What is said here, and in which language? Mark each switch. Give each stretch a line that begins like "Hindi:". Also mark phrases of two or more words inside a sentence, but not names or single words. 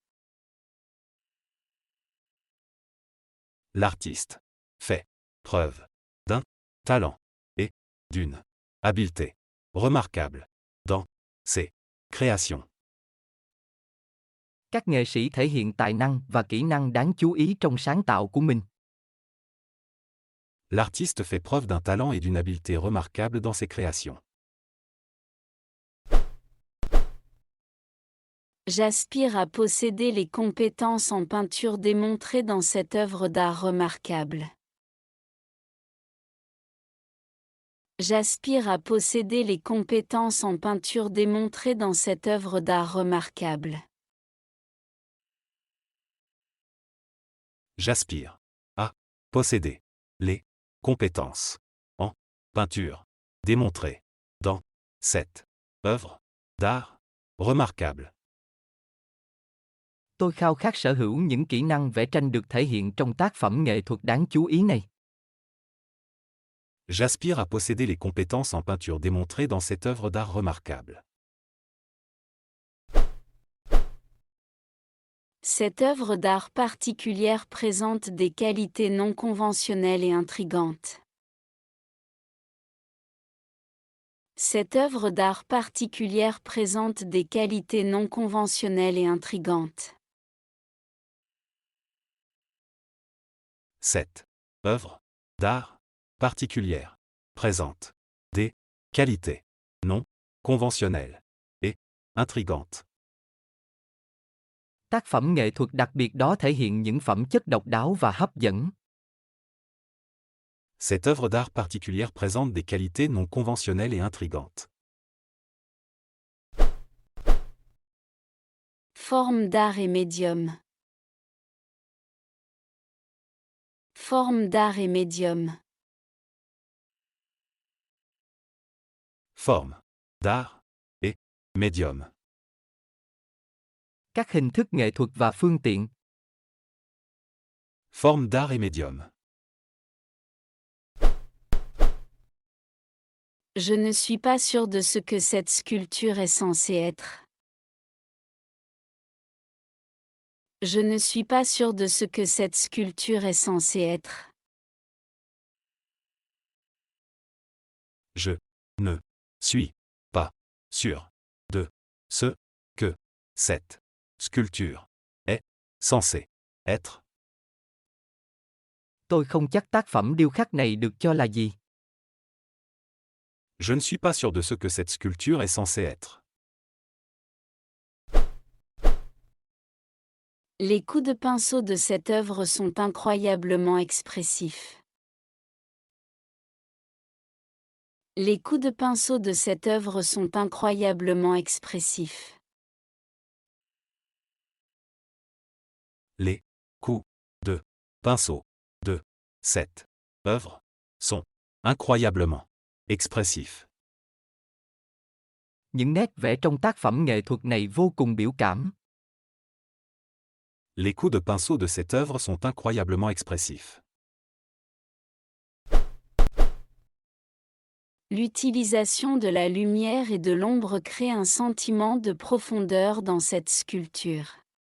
French: L'artiste fait preuve d'un talent et d'une habileté remarquable dans ses créations.
Vietnamese: Các nghệ sĩ thể hiện tài năng và kỹ năng đáng chú ý trong sáng tạo của mình.
French: L'artiste fait preuve d'un talent et d'une habileté remarquable dans ses créations. J'aspire à posséder les compétences en peinture démontrées dans cette œuvre d'art remarquable. J'aspire à posséder les compétences en peinture démontrées dans cette œuvre d'art remarquable. J'aspire à posséder les compétences en peinture démontrées dans cette œuvre d'art remarquable.
Vietnamese: Tôi khao khát sở hữu những kỹ năng vẽ tranh được thể hiện trong tác phẩm nghệ thuật đáng chú ý này.
French: J'aspire à posséder les compétences en peinture démontrées dans cette œuvre d'art remarquable. Cette œuvre d'art particulière présente des qualités non conventionnelles et intrigantes. Cette œuvre d'art particulière présente des qualités non conventionnelles et intrigantes. Cette œuvre d'art particulière présente des qualités non conventionnelles et intrigantes.
Vietnamese: Tác phẩm nghệ thuật đặc biệt đó thể hiện những phẩm chất độc đáo và hấp dẫn.
French: Cette œuvre d'art particulière présente des qualités non conventionnelles et intrigantes. Forme d'art et médium. Forme d'art et médium. Forme d'art et médium.
Vietnamese: Các hình thức nghệ thuật và phương tiện.
French: Forme d'art et médium. Je ne suis pas sûr de ce que cette sculpture est censée être. Je ne suis pas sûr de ce que cette sculpture est censée être. Je ne suis pas sûr de ce que cette sculpture est censée être.
Vietnamese: Tôi không chắc tác phẩm điêu khắc này được cho là gì.
French: Je ne suis pas sûr de ce que cette sculpture est censée être. Les coups de pinceau de cette œuvre sont incroyablement expressifs. Les coups de pinceau de cette œuvre sont incroyablement expressifs. Les coups de pinceau de cette œuvre sont incroyablement expressifs.
Vietnamese: Những nét vẽ trong tác phẩm nghệ thuật này vô cùng biểu cảm.
French: Les coups de pinceau de cette œuvre sont incroyablement expressifs. L'utilisation de la lumière et de l'ombre crée un sentiment de profondeur dans cette sculpture.